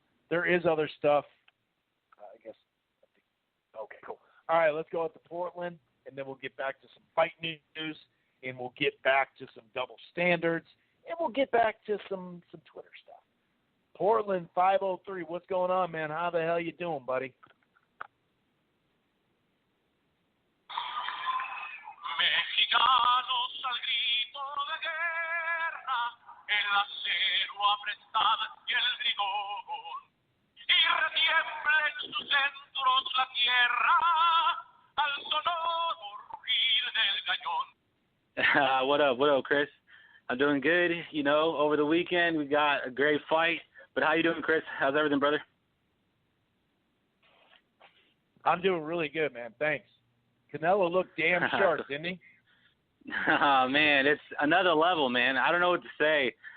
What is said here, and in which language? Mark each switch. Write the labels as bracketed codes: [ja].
[en] There is other stuff. I guess Okay, cool. All right, let's go out to Portland, and then we'll get back to some fight news, and we'll get back to some double standards, and we'll get back to some Twitter stuff. Portland 503, what's going on, man? How the hell you doing, buddy? [es] Mexicanos al grito de guerra, el acero apretad y el rigor, y retiembla en sus centros la tierra al sonoro rugir del cañón. [en] What up, Chris? I'm doing good. You know, over the weekend we got a great fight. But how you doing, Chris? How's everything, brother? I'm doing really good, man. Thanks. Canelo looked damn sharp, didn't he? Oh, man, it's another level, man. I don't know what to say.